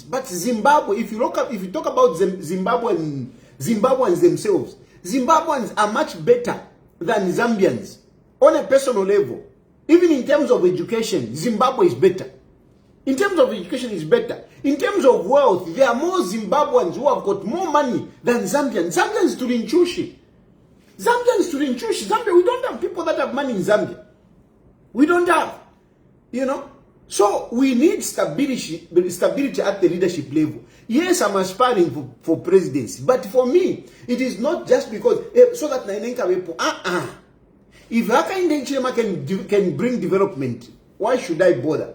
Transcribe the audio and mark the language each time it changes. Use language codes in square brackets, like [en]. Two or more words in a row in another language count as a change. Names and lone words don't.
[en] But Zimbabwe, if you talk about Zimbabweans themselves, Zimbabweans are much better than Zambians on a personal level. Even in terms of education, Zimbabwe is better. In terms of education, is better. In terms of wealth, there are more Zimbabweans who have got more money than Zambians. [bem] Zambians to Rinchushi. [en] Zambia, we don't have people that have money in Zambia. We don't have. You know? So we need stability at the leadership level. Yes, I'm aspiring for presidency. But for me, it is not just because, so that if Hakainde Hichilema can bring development, why should I bother?